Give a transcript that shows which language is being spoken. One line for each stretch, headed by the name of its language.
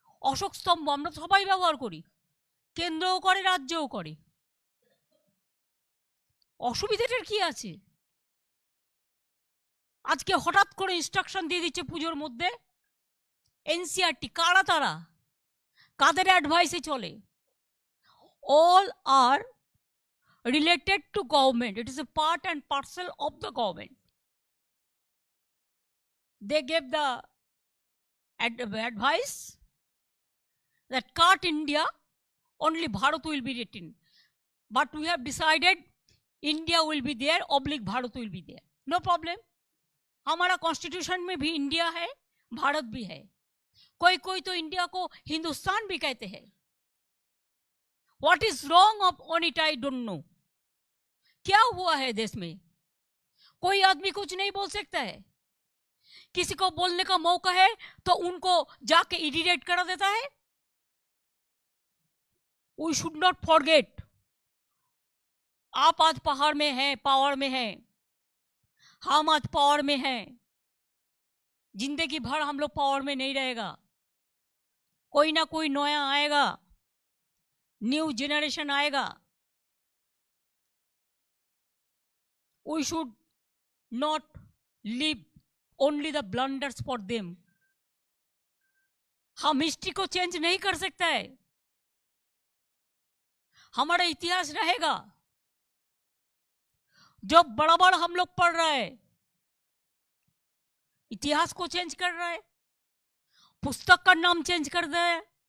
Bangla: অশোক স্তম্ভ আমরা সবাই ব্যবহার করি, কেন্দ্রও করে রাজ্যও করে, অসুবিধাটার কি আছে? আজকে হঠাৎ করে ইনস্ট্রাকশন দিয়ে দিচ্ছে পুজোর মধ্যে এনসিআরটি। কারা তারা? কাদের অ্যাডভাইসে চলে?
English: All are related to government. It is a part and parcel of the government. They gave the advice that cut India, only Bharat will be written. But we have decided India will be there, oblique Bharat will be there. No problem.
Hindi: हमारा constitution में भी India है, भारत भी है। कोई कोई तो India को हिंदुस्तान भी कहते हैं।
English: What is wrong on it? I don't know.
Hindi: क्या हुआ है देश में? कोई आदमी कुछ नहीं बोल सकता है। किसी को बोलने का मौका है तो उनको जाके इरिटेट करा देता है।
English: We should not forget,
Hindi: आप आज पहाड़ में हैं, पावर में हैं, हम आज पावर में हैं। जिंदगी भर हम लोग पावर में नहीं रहेगा, कोई ना कोई नया आएगा, न्यू जनरेशन आएगा।
English: We should not leave only the blunders for them.
Hindi: हम हिस्ट्री को चेंज नहीं कर सकता है, हमारा इतिहास रहेगा। जो बड़ा बड़ा हम लोग पढ़ रहे हैं, इतिहास को चेंज कर रहा है, पुस्तक का नाम चेंज कर दे।